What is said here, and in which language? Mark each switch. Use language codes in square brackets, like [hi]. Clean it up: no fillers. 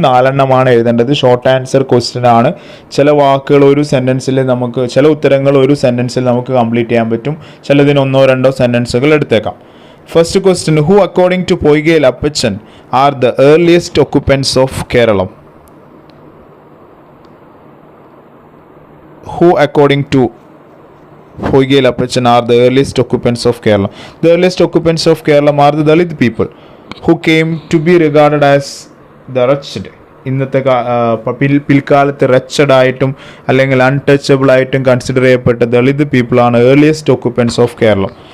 [ml] 4 എണ്ണമാണ് എഴുതേണ്ടത്. Short answer question ആണ്. ചില വാക്കുകൾ ഒരു സെൻറ്റൻസിൽ നമുക്ക്, ചില ഉത്തരങ്ങൾ ഒരു സെൻറ്റൻസിൽ നമുക്ക് കംപ്ലീറ്റ് ചെയ്യാൻ പറ്റും. ചിലതിന് 1-2 സെൻറ്റൻസുകൾ എടുത്തേക്കാം. [en] First question, who according to Poykayil Appachan are the earliest occupants of Keralam? Who according to Poygale Appachan are the earliest occupants of Kerala? The earliest occupants of Kerala are the Dalit people who came to be regarded as the wretched. [ml] ഇന്നത്തെ പിൽക്കാലത്ത് wretched ആയിട്ടും അല്ലെങ്കിൽ untouchable ആയിട്ടും consider ചെയ്യപ്പെട്ട Dalit പീപ്പിളാണ് [en] Earliest occupants of Keralam.